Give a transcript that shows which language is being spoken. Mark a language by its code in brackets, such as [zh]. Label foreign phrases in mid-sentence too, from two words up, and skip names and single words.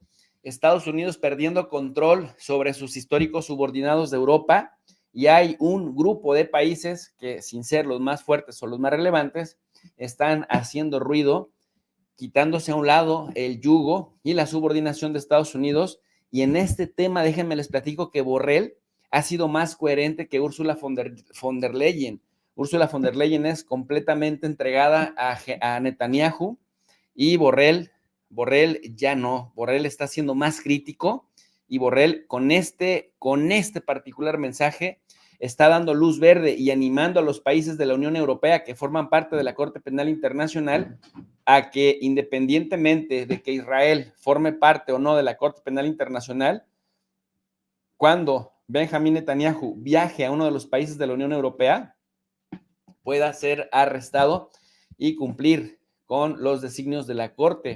[es] Estados Unidos perdiendo control sobre sus históricos subordinados de Europa, y hay un grupo de países que, sin ser los más fuertes o los más relevantes, están haciendo ruido, quitándose a un lado el yugo y la subordinación de Estados Unidos. Y en este tema, déjenme les platico que Borrell ha sido más coherente que Ursula von der Leyen. Ursula von der Leyen es completamente entregada a Netanyahu, y Borrell Borrell ya no. Borrell está siendo más crítico y Borrell con este particular mensaje está dando luz verde y animando a los países de la Unión Europea que forman parte de la Corte Penal Internacional a que, independientemente de que Israel forme parte o no de la Corte Penal Internacional, cuando Benjamín Netanyahu viaje a uno de los países de la Unión Europea, pueda ser arrestado y cumplir con los designios de la Corte.